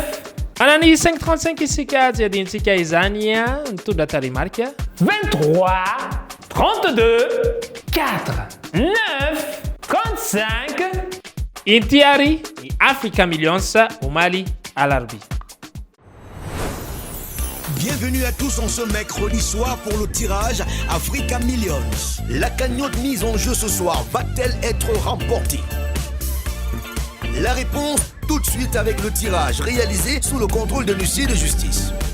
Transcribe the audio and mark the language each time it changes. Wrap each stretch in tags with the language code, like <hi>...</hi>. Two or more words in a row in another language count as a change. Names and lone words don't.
<mg>anany 535 isika tsy adintsika izany nitondra taremarika 23 32 4 9 35 ity ary ny Africa Millions omaly alarbi.</mg> <fr>Bienvenue à tous en ce mercredi soir pour le tirage Africa Millions. La cagnotte mise en jeu ce soir va-t-elle être remportée? La réponse tout de suite avec le tirage réalisé sous le contrôle de l'huissier de justice.</fr>